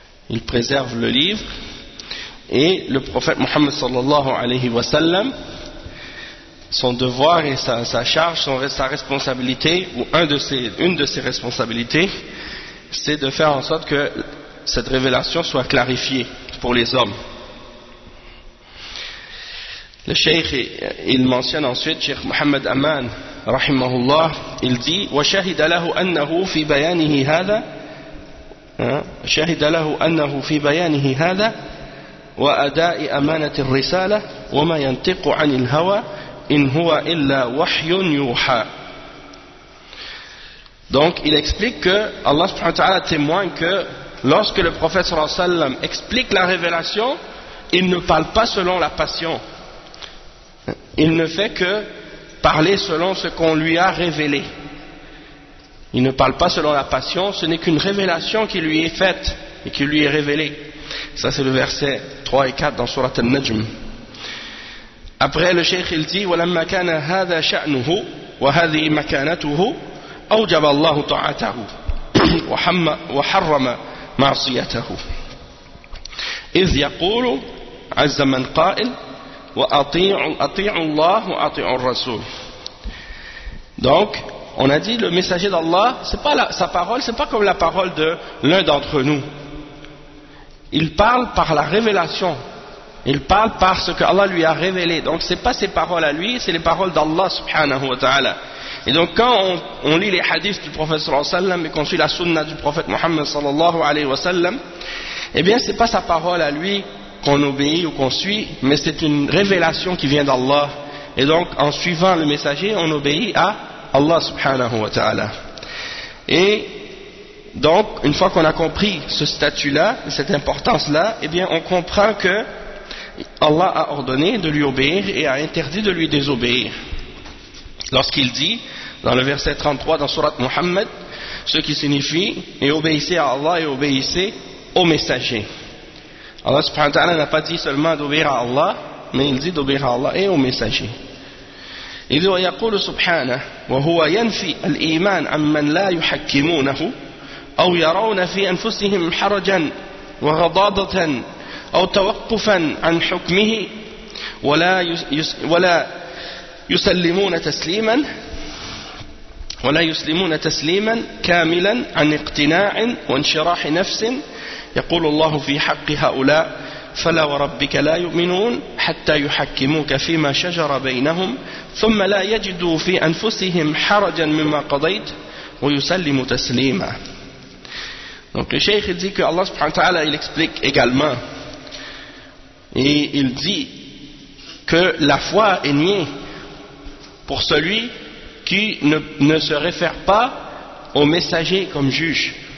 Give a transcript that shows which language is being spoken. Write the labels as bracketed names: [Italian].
[French] Il préserve le livre. Et le prophète Mohammed sallallahu alayhi wa sallam, son devoir et sa charge, sa responsabilité, ou une de ses responsabilités, c'est de faire en sorte que cette révélation soit clarifiée pour les hommes. Le cheikh, il mentionne ensuite, cheikh Mohammed Aman, rahimahullah, il dit [Arabic] « وَشَهِدَ لَهُ أَنَّهُ فِي بَيَانِهِ هَذَا شَهِدَ لَهُ أَنَّهُ فِي بَيَانِهِ هَذَا وأداء أمانة الرسالة وما ينطق عن الهوى إن هو إلا وحي يوحى. [French] Donc il explique que Allah subhanahu wa ta'ala témoigne que lorsque le prophète sallallahu alayhi wa sallam explique la révélation, il ne parle pas selon la passion. Il ne fait que parler selon ce qu'on lui a révélé. Il ne parle pas selon la passion, ce n'est qu'une révélation qui lui est faite et qui lui est révélée. Ça c'est le verset 3 et 4 dans sourate An-Najm. Après le cheikh il dit [Arabic] ولما كان هذا شأنه وهذه مكانته أوجب الله طاعته وحرم معصيته إذ يقول عز من قائل وأطيع الله وأطيع الرسول. [French] Donc on a dit le messager d'Allah, c'est pas comme la parole de l'un d'entre nous. Il parle par la révélation. Il parle par ce que Allah lui a révélé. Donc ce n'est pas ses paroles à lui, c'est les paroles d'Allah subhanahu wa ta'ala. Et donc quand on lit les hadiths du prophète sallallahu alayhi wa sallam et qu'on suit la sunna du prophète Muhammad sallallahu alayhi wa sallam, eh bien ce n'est pas sa parole à lui qu'on obéit ou qu'on suit, mais c'est une révélation qui vient d'Allah. Et donc en suivant le messager, on obéit à Allah subhanahu wa ta'ala. Et donc, une fois qu'on a compris ce statut-là, cette importance-là, eh bien, on comprend que Allah a ordonné de lui obéir et a interdit de lui désobéir. Lorsqu'il dit, dans le verset 33 dans Sourate Muhammad, ce qui signifie « Et obéissez à Allah et obéissez au messager. » Allah subhanahu wa ta'ala n'a pas dit seulement d'obéir à Allah, mais il dit d'obéir à Allah et au messager. Il dit, [Arabic] يقول سبحانه وهو ينفي الإيمان عن من لا يحكمونه أو يرون في أنفسهم حرجا وغضاضة أو توقفا عن حكمه ولا يسلمون تسليما ولا يسلمون تسليما كاملا عن اقتناع وانشراح نفس يقول الله في حق هؤلاء فلا وربك لا يؤمنون حتى يحكموك فيما شجر بينهم ثم لا يجدوا في أنفسهم حرجا مما قضيت ويسلم تسليما. [French] Donc le cheikh dit que Allah subhanahu wa ta'ala il explique également et il dit que la foi est niée pour celui qui ne se réfère pas au messager comme juge.